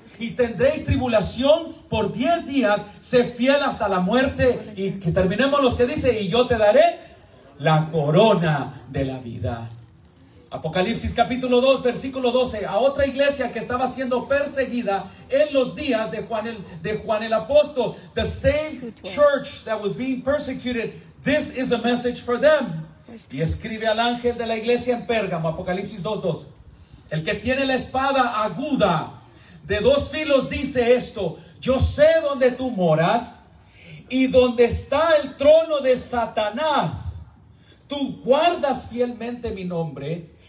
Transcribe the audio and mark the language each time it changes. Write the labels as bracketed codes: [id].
[es] Y tendréis tribulación por 10 días. Sé fiel hasta la muerte. Y que terminemos los que dice, y yo te daré la corona de la vida. Apocalipsis capítulo 2 versículo 12, a otra iglesia que estaba siendo perseguida en los días de Juan el apóstol. [en] The same church that was being persecuted, this is a message for them. [es] Y escribe al ángel de la iglesia en Pérgamo, Apocalipsis 2:12. El que tiene la espada aguda de 2 filos dice esto: yo sé dónde tú moras y dónde está el trono de Satanás. Tú guardas fielmente mi nombre.